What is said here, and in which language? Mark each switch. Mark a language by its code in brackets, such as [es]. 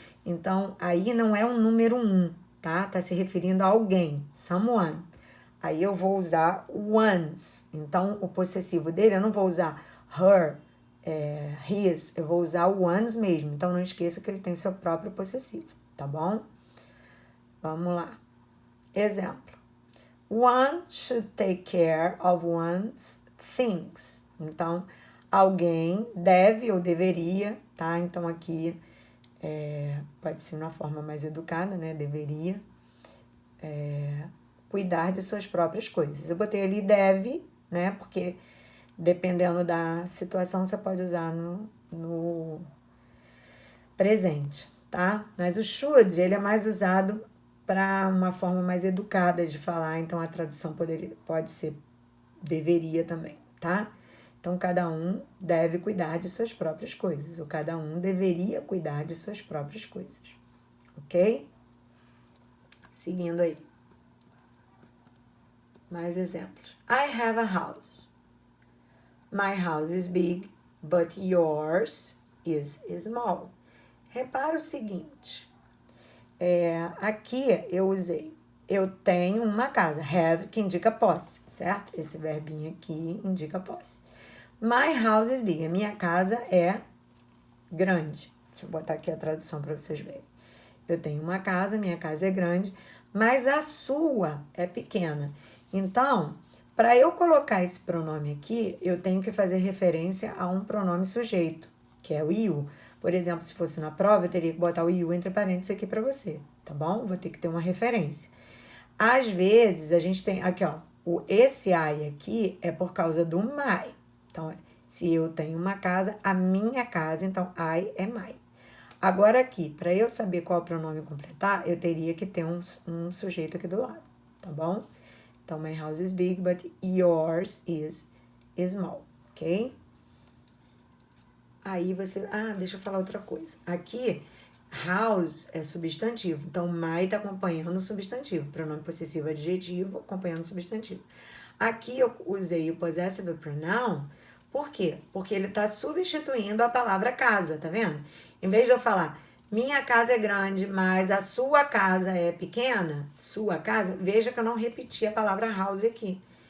[pt] Então, aí não é um número 1, tá? Tá se referindo a alguém, someone. Aí eu vou usar ones. Então, o possessivo dele, eu não vou usar her, his, eu vou usar o ones mesmo. Então, não esqueça que ele tem seu próprio possessivo, tá bom? Vamos lá. Exemplo. [en] One should take care of one's things. [pt] Então, alguém deve ou deveria, tá? Então, aqui pode ser uma forma mais educada, né? Deveria cuidar de suas próprias coisas. Eu botei ali deve, né? Porque dependendo da situação, você pode usar no presente, tá? Mas o should, ele é mais usado para uma forma mais educada de falar, então a tradução pode ser deveria também, tá? Então, cada um deve cuidar de suas próprias coisas, ou cada um deveria cuidar de suas próprias coisas, ok? Seguindo aí. Mais exemplos. [en] I have a house. My house is big, but yours is small. [pt] Repara o seguinte. Aqui eu usei eu tenho uma casa. Have, que indica posse, certo? Esse verbinho aqui indica posse. [en] My house is big. [pt] A minha casa é grande. Deixa eu botar aqui a tradução para vocês verem. Eu tenho uma casa, minha casa é grande, mas a sua é pequena. Então, para eu colocar esse pronome aqui, eu tenho que fazer referência a um pronome sujeito, que é o you. Por exemplo, se fosse na prova, eu teria que botar o you entre parênteses aqui para você, tá bom? Vou ter que ter uma referência. Às vezes, a gente tem... Aqui, ó. Esse I aqui é por causa do my. Então, se eu tenho uma casa, a minha casa, então I é my. Agora aqui, para eu saber qual pronome completar, eu teria que ter um sujeito aqui do lado, tá bom? [en] Então, my house is big, but yours is small, ok? [pt] Aí você... deixa eu falar outra coisa. Aqui, house é substantivo. Então, my tá acompanhando o substantivo. Pronome possessivo adjetivo acompanhando o substantivo. Aqui eu usei o possessive pronoun. Por quê? Porque ele tá substituindo a palavra casa, tá vendo? Em vez de eu falar, minha casa é grande, mas a sua casa é pequena, sua casa, veja que eu não repeti a palavra house aqui.